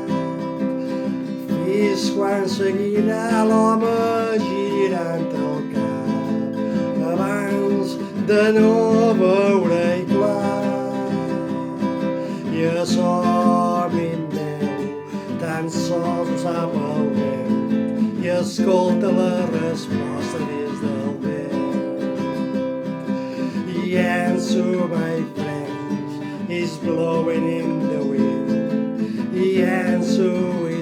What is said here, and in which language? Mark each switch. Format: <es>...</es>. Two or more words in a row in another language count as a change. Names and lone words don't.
<ca>Fins quan seguirà l'home girant el cap abans de no veure-hi clar? I això, amic meu, tan sols ho sap el vent i escolta la resposta dins del vent.</ca> <en>The answer, my friends, is blowing in the wind. The answer</en>